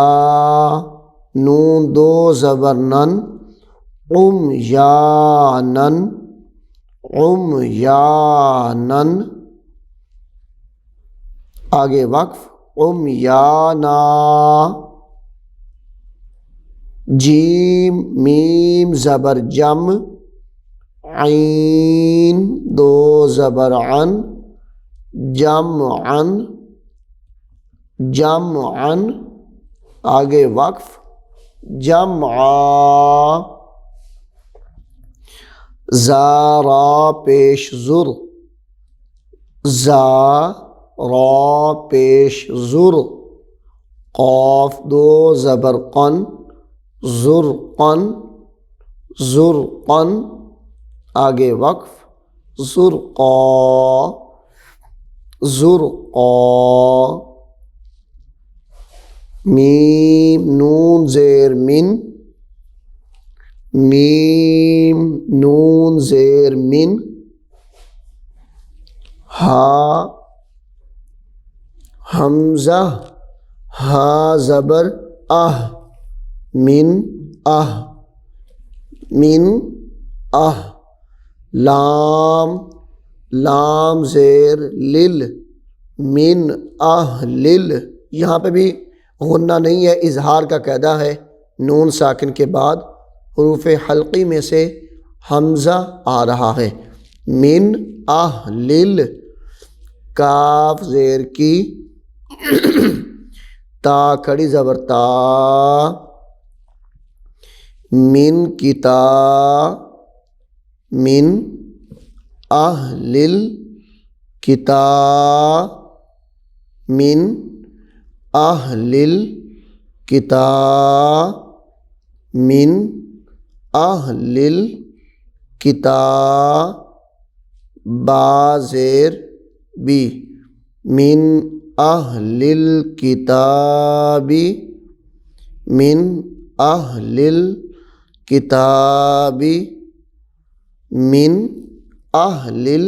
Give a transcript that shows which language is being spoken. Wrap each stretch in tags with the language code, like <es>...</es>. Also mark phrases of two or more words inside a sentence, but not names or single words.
<ur>نون دو زبر نن، یا نن یا نن. آگے وقف عمیانا. جیم میم زبر جم، عین دو زبر عن، جمعن جمعن. آگے وقف جمعا. زا را پیش زر، زا را پیش زر. قاف دو زبر قن، زرقن زرقن. آگے وقف زرقا زرقا. میم نون زیر من، میم نون زیر من. ہا حمزہ ہا زبر من من لام لام زیر لل،</ur> <ar>من لل.</ar> <ur>یہاں پہ بھی غنہ نہیں ہے، اظہار کا قاعدہ ہے. نون ساکن کے بعد حروف حلقی میں سے حمزہ آ رہا ہے.</ur> <ar>من لل.</ar> <ur>کاف زیر کی، تا کھڑی زبر تا،</ur> <ar>من کتا، من اہل کتا، من اہل کتا. من اہل کتاب</ar> <ur>بازیر بی</ur> <ar>من اہل الکتاب من اہل الکتاب من اہل</ar>